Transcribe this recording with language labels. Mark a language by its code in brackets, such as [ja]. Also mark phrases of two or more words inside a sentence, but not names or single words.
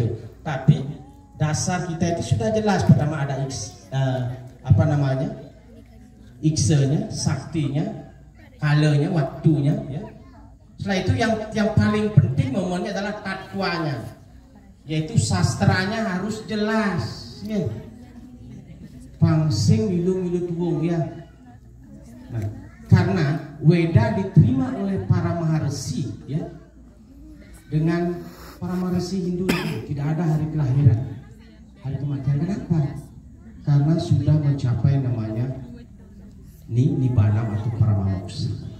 [id] Tapi dasar kita itu sudah jelas. Pertama ada iksanya, saktinya, kalanya, waktunya, ya. Setelah itu yang paling penting momennya adalah takwanya, yaitu sastranya harus jelas, ya. [ban] Pangsing milu tuwung, [id] ya. Nah, karena Weda diterima oleh para maharsi, ya. Dengan para maharsi Hindu itu tidak ada hari kelahiran, hari kematian. Kenapa? Karena sudah mencapai namanya Nibbanam atau Paramamoksha.